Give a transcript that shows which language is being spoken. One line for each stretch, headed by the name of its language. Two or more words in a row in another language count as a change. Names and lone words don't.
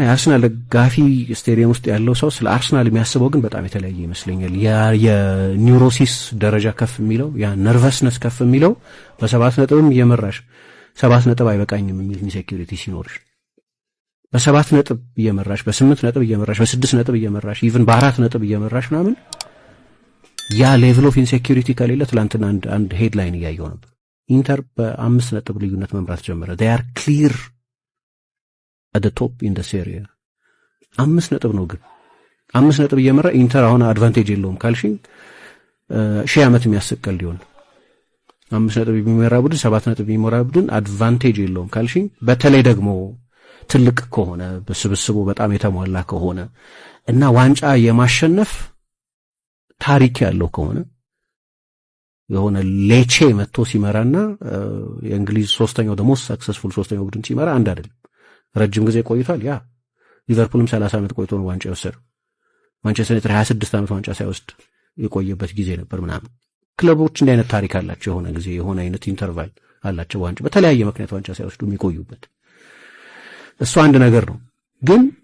Amharic: የአርሰናል ደጋፊ ስቴዲየም ውስጥ ያለው ሰው ስለ አርሰናል የሚያስበው ግን በጣም የተለያየ ይመስለኛል። የኒውሮሲስ ደረጃ ከፍ የሚለው ያ ነርቨስነስ ከፍ የሚለው በ7 ነጥብም እየመራሽ 7 ነጥብ አይበቃኝም የሚል ኢንሴኪዩሪቲ ሲኖርሽ በ7 ነጥብ እየመራሽ በ8 ነጥብ እየመራሽ በ6 ነጥብ እየመራሽ ኢቭን በ4 ነጥብ እየመራሽ ምናምን ያ
English: level of insecurity
Amharic: ከሌለ ትላንትና አንድ ሄድላይን እያየው ነበር። ኢንተር በ5 ነጥብ ልዩነት መምራት ጀመረ።
English: they are clear at the top in the serie
Amharic: 5 ነጥብ ነው። ግን 5 ነጥብ እየመራ ኢንተር አሁን አድቫንቴጅ የለውም ካልሽኝ 1000 ዓመት የሚያሰቀል ሊሆን 5 ነጥብ የሚመራ ቡድን 7 ነጥብ የሚመራ ቡድን አድቫንቴጅ የለውም ካልሽኝ፣ በተለይ ደግሞ ትልቅ ከሆነ በስብስቡ በጣም የተሟላ ከሆነ እና ዋንጫ የማሸነፍ ታሪክ ያለው ከሆነ የሆነ ሌቼ መጥቶ ሲመራና የእንግሊዝ ሶስተኛው
English: the most successful
Amharic: ሶስተኛው ቡድን ሲመራ አንድ አይደለም። ረጅም ጊዜ ቆይቷል። ያ ሊቨርፑልም 30 ዓመት ቆይቶ ነው ዋንጫ የወሰደው። ማንቸስተር ዩናይትድ 26 ዓመት ዋንጫ ሳይወስድ የቆየበት ጊዜ ነበር ምናምን። ክለቦች እንዲህ አይነት ታሪክ አላቸው። የሆነ ጊዜ የሆነ አይነት ኢንተርቫል አላቸው ዋንጫ በተለያየ ምክንያት ዋንጫ ሳይወስዱ የሚቆዩበት። እሱ አንድ ነገር ነው። ግን